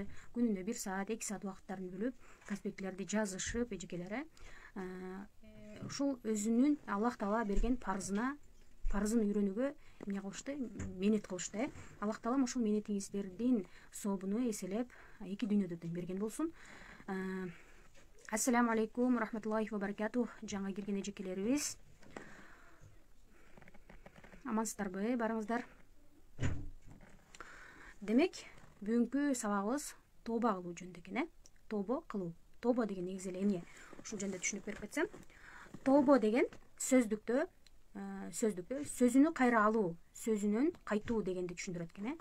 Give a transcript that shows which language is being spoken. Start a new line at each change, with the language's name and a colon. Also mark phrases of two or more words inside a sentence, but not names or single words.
Kyrgyz: Күнүнө 1 саат, 2 саат убакыттарын бөлүп, конспекттерди жазышып, эжекелери ушул өзүнүн Аллах Таала берген парызын үйрөнүүгө эмне кылышты? Мээнет кылышты. Аллах Таалам ошол мээнетиңиздердин сообуну эселеп эки дүйнөдөн берген болсун.
Arabic: السلام عليكم رحمة الله وبركاته.
Kyrgyz: Жаңа кирген эжекелерибиз, амансыздарбы, барыңыздар? Демек, бүгүнкү сабагыбыз тооба кылуу жөнүндө экен. Тообо кылуу. Тообо деген негизи эле эмне? Ушул жөнүндө түшүнүп берип кетсем. Тообо деген сөздүктө сөзүнү кайра алуу, сөзүнөн кайтуу дегенди түшүндүрөт экен.